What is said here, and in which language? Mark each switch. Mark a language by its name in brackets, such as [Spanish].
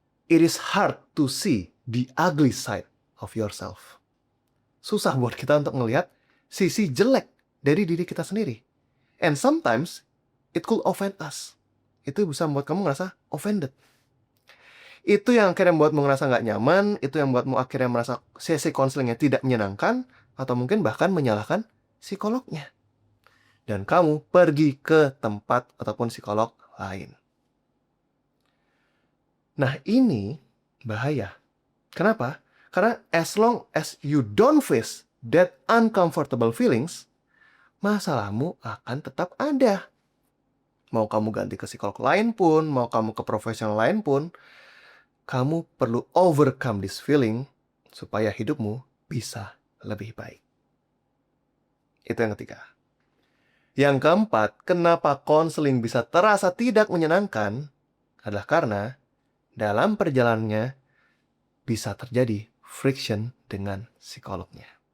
[English] It is hard to see the ugly side of yourself. [Indonesian] Susah buat kita untuk melihat sisi jelek dari diri kita sendiri. [English] And sometimes, it could offend us. [Indonesian] Itu bisa membuat kamu ngerasa offended. Itu yang akhirnya membuatmu ngerasa nggak nyaman, itu yang membuatmu akhirnya merasa sesi konselingnya tidak menyenangkan, atau mungkin bahkan menyalahkan psikolognya. Dan kamu pergi ke tempat ataupun psikolog lain. Nah, ini bahaya. Kenapa? Karena [English] as long as you don't face that uncomfortable feelings, [Indonesian] masalahmu akan tetap ada. Mau kamu ganti ke psikolog lain pun, mau kamu ke profesional lain pun, kamu perlu [English] overcome this feeling [Indonesian] supaya hidupmu bisa lebih baik. Itu yang ketiga. Yang keempat, kenapa konseling bisa terasa tidak menyenangkan adalah karena dalam perjalanannya bisa terjadi friction dengan psikolognya.